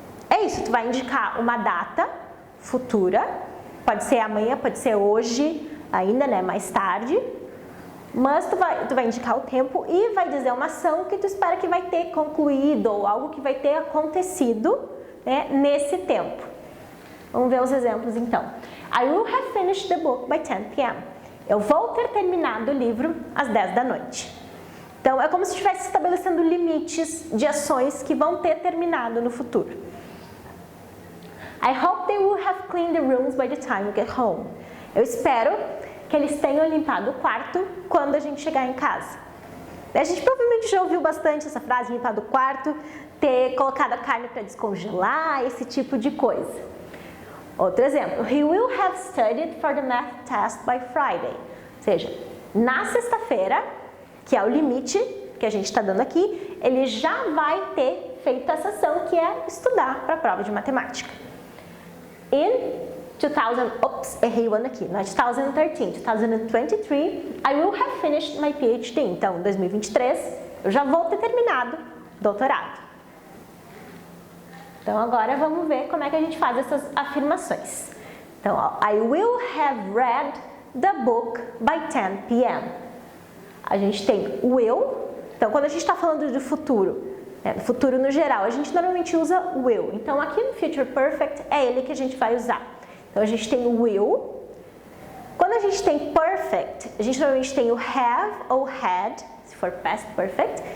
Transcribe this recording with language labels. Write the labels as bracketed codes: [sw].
[pt] É isso, tu vai indicar uma data futura, pode ser amanhã, pode ser hoje, ainda, mais tarde, mas tu vai indicar o tempo e vai dizer uma ação que tu espera que vai ter concluído ou algo que vai ter acontecido nesse tempo. Vamos ver os exemplos então. [en] I will have finished the book by 10 p.m. [pt] Eu vou ter terminado o livro às 10 da noite. Então, é como se estivesse estabelecendo limites de ações que vão ter terminado no futuro. [en] I hope they will have cleaned the rooms by the time you get home. [pt] Eu espero que eles tenham limpado o quarto quando a gente chegar em casa. A gente provavelmente já ouviu bastante essa frase, limpado o quarto, ter colocado a carne para descongelar, esse tipo de coisa. Outro exemplo, [en] he will have studied for the math test by Friday. [pt] Ou seja, na sexta-feira, que é o limite que a gente está dando aqui, ele já vai ter feito essa ação que é estudar para a prova de matemática. [en] In 2013, 2023, I will have finished my PhD. [pt] Então, em 2023, eu já vou ter terminado doutorado. Então, agora vamos ver como é que a gente faz essas afirmações. [en] Então, I will have read the book by 10 p.m. [pt] A gente tem o will. Então, quando a gente está falando de futuro, futuro no geral, a gente normalmente usa will. Então, aqui no Future Perfect, é ele que a gente vai usar. Então, a gente tem o will. Quando a gente tem perfect, a gente normalmente tem o have ou had, se for past perfect.